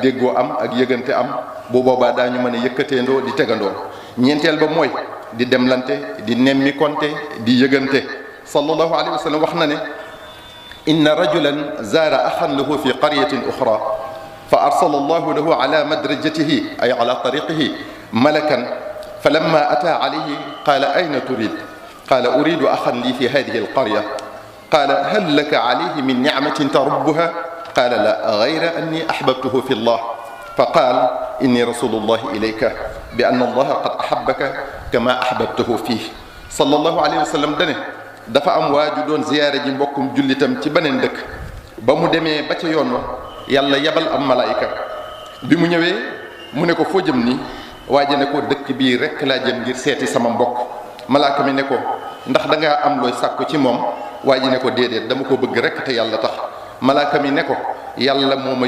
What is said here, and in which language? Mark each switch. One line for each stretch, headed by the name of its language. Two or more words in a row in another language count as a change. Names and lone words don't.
Wolof: déggoo am ak yëgante am bu boobaa daañu mën a yëkkateendoo di tegandoo ñeenteel ba mooy di demlante di nemmi konte di yëgante
Arabic: صلى الله عليه وسلم
Wolof: wax na ne
Arabic: إن رجلا زار أخا له في قرية أخرى فأرسل الله له على مدرجته أي على طريقه ملكا فلما أتى عليه قال أين تريد قال أريد أخا لي في هذه القرية قال هل لك عليه من نعمة تربها قال لا غير أني أحببته في الله فقال إني رسول الله إليك بأن الله قد أحبك كما أحببته فيه صلى الله عليه وسلم
Wolof: dane dafa am waaju doon ziyaare ji mbokkum jullitam ci beneen dëkk ba mu demee ba ca yoon wa yàlla yabal am malaayika bi mu ñëwee mu ne ko foo jëm nii waaje ne ko dëkk bii rekk laa jëm ngir seeti sama mbokk malaaka mi ne ko ndax dangaa am looy sàkku ci moom waaje ne ko déedéet dama ko bëgg rekk te yàlla tax malaaka mi ne ko yàlla moo may